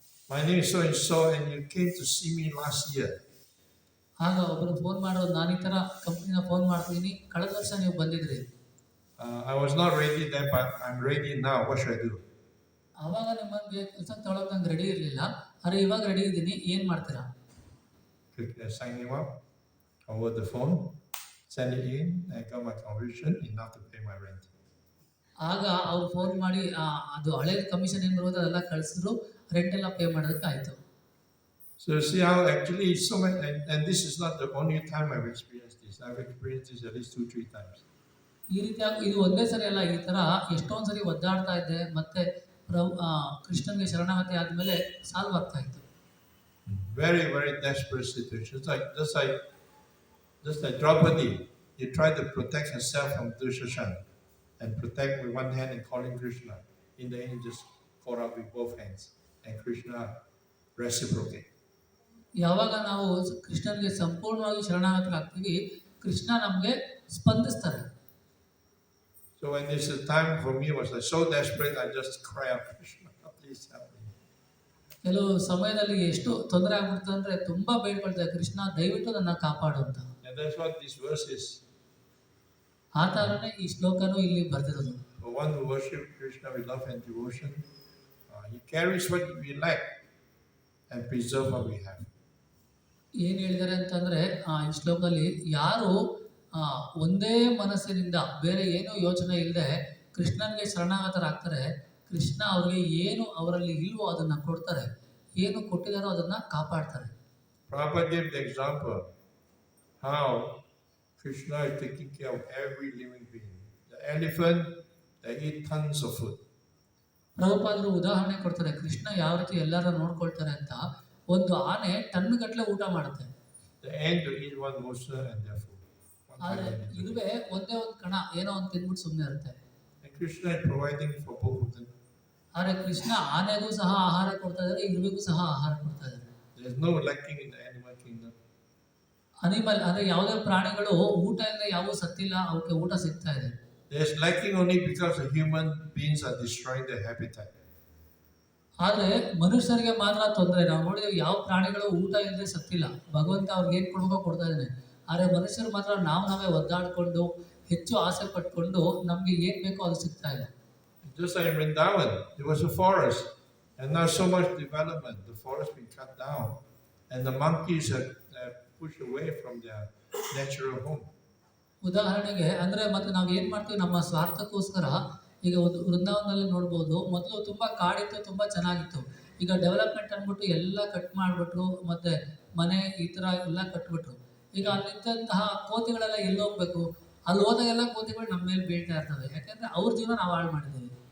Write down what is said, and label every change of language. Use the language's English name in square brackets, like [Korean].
[English] My name is so and so, and you came to see me last year. [Kannada] ಆಗ ಒಬ್ಬರು phone ಮಾಡೋದು, ನಾನು ಈ ಥರ ಕಂಪ್ನಿನ ಫೋನ್ ಮಾಡ್ತೀನಿ, ಕಳೆದ ವರ್ಷ ನೀವು ಬಂದಿದ್ರಿ. [English] I was not ready then, but I'm ready now. What should I do? [Kannada] ಆವಾಗ ನಿಮಗೆ ಕೆಲಸ ತೊಗೊಳಕ್ಕೆ ನಂಗೆ ರೆಡಿ ಇರಲಿಲ್ಲ, ಆದರೆ ಇವಾಗ ರೆಡಿ ಇದ್ದೀನಿ, ಏನು ಮಾಡ್ತೀರಾ? [English] Sign him up over the phone, send it in, I got my conversion enough to pay my rent. [Kannada] ಆಗ ಅವ್ರು ಫೋನ್ ಮಾಡಿ ಅದು ಹಳೆ ಕಮಿಷನ್ ಏನು ಬರೋದು ಅದೆಲ್ಲ ಕಳಿಸಿದ್ರು, ರೆಂಟ್ ಎಲ್ಲ ಪೇ ಮಾಡೋದಕ್ಕೆ ಆಯಿತು. [English] So see how actually so much, and this is not the only time I've experienced this. I've experienced this at least 2-3 times. [Kannada] ಈ ರೀತಿಯಾಗಿ ಇದು ಒಂದೇ ಸರಿ ಅಲ್ಲ, ಈ ಥರ ಎಷ್ಟೊಂದು ಸರಿ ಒದ್ದಾಡ್ತಾ ಇದ್ದೆ, ಮತ್ತೆ ಕೃಷ್ಣನ್ಗೆ ಶರಣಾಗತಿ ಆದಮೇಲೆ ಸಾಲ್ವ್ ಆಗ್ತಾ ಇತ್ತು. [English] Very, very desperate situations. Just like Draupadi, you try to protect herself from Dushashan and protect with one hand and calling Krishna. In the end, just caught up with both hands and Krishna reciprocate. [Kannada] ಯಾವಾಗ ನಾವು ಕೃಷ್ಣನಿಗೆ ಸಂಪೂರ್ಣವಾಗಿ ಶರಣಾಗತರಾಗ್ತೀವಿ, ಕೃಷ್ಣ ನಮಗೆ ಸ್ಪಂದಿಸ್ತಾರೆ. [English] So when this time for me was so desperate, I just cry out, Krishna, please help me. [Kannada] ಕೆಲವು ಸಮಯದಲ್ಲಿ ಎಷ್ಟು ತೊಂದರೆ ಆಗ್ಬಿಡ್ತದೆ ಅಂದ್ರೆ ತುಂಬಾ ಬೇಡ್ಕೊಳ್ತಾರೆ, ಕೃಷ್ಣ ದಯವಿಟ್ಟು ನನ್ನ ಕಾಪಾಡು ಅಂತ. [English] And that's what this verse is. [Kannada] ಆ ತರನೇ ಈ ಶ್ಲೋಕನೂ ಇಲ್ಲಿ ಬರ್ತಿರೋದು. [English] For one who worships Krishna with love and devotion, he carries what we lack and preserve what we have. [Kannada] ಏನು ಹೇಳಿದ್ದಾರೆ ಅಂತಂದರೆ ಈ ಶ್ಲೋಕದಲ್ಲಿ ಯಾರು ಒಂದೇ ಮನಸ್ಸಿನಿಂದ ಬೇರೆ ಏನೂ ಯೋಚನೆ ಇಲ್ಲದೆ ಕೃಷ್ಣನಿಗೆ ಶರಣಾಗತರಾಗ್ತಾರೆ, ಕೃಷ್ಣ ಅವ್ರಿಗೆ ಏನು ಅವರಲ್ಲಿ ಇಲ್ವೋ ಅದನ್ನು ಕೊಡ್ತಾರೆ, ಏನು ಕೊಟ್ಟಿದ್ದಾರೋ ಅದನ್ನು ಕಾಪಾಡ್ತಾರೆ. [English] Prabhupada gave the example how Krishna is taking care of every living being. The elephant, they eat tons of food. [Kannada] ಪ್ರಭುಪಾದರು ಉದಾಹರಣೆ ಕೊಡ್ತಾರೆ, ಕೃಷ್ಣ ಯಾವ ರೀತಿ ಎಲ್ಲರೂ ನೋಡ್ಕೊಳ್ತಾರೆ ಅಂತ. ಒಂದು ಆನೆ ಟನ್ಗಟ್ಟಲೆ ಊಟ ಮಾಡುತ್ತೆ, [English] The ant will eat one morsel and their food. [Kannada] ಆದರೆ ಇದುವೇ ಒಂದೇ ಒಂದು ಕಣ ಏನೋ ಒಂದು ತಿಂದ್ಬಿಟ್ಟು ಸುಮ್ಮನೆ ಇರುತ್ತೆ. [English] And Krishna is providing for both of them. [Kannada] ಆದರೆ ಕೃಷ್ಣ ಆನೆಗೂ ಸಹ ಆಹಾರ ಕೊಡ್ತಾ ಇದ್ದಾರೆ, ಇರುವೆಗೂ ಸಹ ಆಹಾರ ಕೊಡ್ತಾ ಇದ್ದಾರೆ. [English] There is no lacking in the animal kingdom. [Kannada] Animal ಅಂದರೆ ಯಾವುದೇ ಪ್ರಾಣಿಗಳು ಊಟ ಇಲ್ಲದೆ ಯಾವೂ ಸತ್ತಿಲ್ಲ, ಅವಕ್ಕೆ ಊಟ ಸಿಗ್ತಾ ಇದೆ. [English] There is lacking only because the human beings are destroying their habitat. [Kannada] ಆದರೆ ಮನುಷ್ಯರಿಗೆ ಮಾತ್ರ ತೊಂದರೆ. ನಾವು ನೋಡಿದ್ರೆ ಯಾವ ಪ್ರಾಣಿಗಳು ಊಟ ಇಲ್ಲದೆ ಸತ್ತಿಲ್ಲ, ಭಗವಂತ ಅವ್ರಿಗೆ ಏನು ಕೊಡ್ಬೇಕೋ ಕೊಡ್ತಾ ಇದ್ದಾನೆ. ಆದರೆ ಮನುಷ್ಯರು ಮಾತ್ರ ನಾವೇ ಒದ್ದಾಡಿಕೊಂಡು ಹೆಚ್ಚು ಆಸೆ ಪಟ್ಕೊಂಡು ನಮಗೆ ಏನು ಬೇಕೋ ಅದು ಸಿಗ್ತಾ ಇಲ್ಲ. [English] Just like in Vrindavan, there was a forest, and now so much development, the forest been cut down, and the monkeys are pushed away from their natural home. [Kannada] ಉದಾಹರಣೆಗೆ ಅಂದರೆ ಮತ್ತೆ ನಾವು ಏನು ಮಾಡ್ತೀವಿ, ನಮ್ಮ ಸ್ವಾರ್ಥಕ್ಕೋಸ್ಕರ ಈಗ ಒಂದು ವೃಂದಾವನದಲ್ಲಿ ನೋಡ್ಬೋದು, ಮೊದಲು ತುಂಬ ಕಾಡಿತ್ತು, ತುಂಬ ಚೆನ್ನಾಗಿತ್ತು. ಈಗ ಡೆವಲಪ್ಮೆಂಟ್ ಅಂದ್ಬಿಟ್ಟು ಎಲ್ಲ ಕಟ್ ಮಾಡಿಬಿಟ್ರು, ಮತ್ತು ಮನೆ ಈ ಥರ ಎಲ್ಲ ಕಟ್ಬಿಟ್ರು. ಈಗ ಅಲ್ಲಿದ್ದಂತಹ ಕೋತಿಗಳೆಲ್ಲ ಎಲ್ಲಿ ಹೋಗ್ಬೇಕು? ಅಲ್ಲಿ ಹೋದಾಗೆಲ್ಲ ಕೋತಿಗಳು ನಮ್ಮ ಮೇಲೆ ಬೀಳ್ತಾ ಇರ್ತವೆ, ಯಾಕೆಂದರೆ ಅವ್ರ ಜೀವನ ನಾವು ಹಾಳು ಮಾಡಿದ್ದೀವಿ.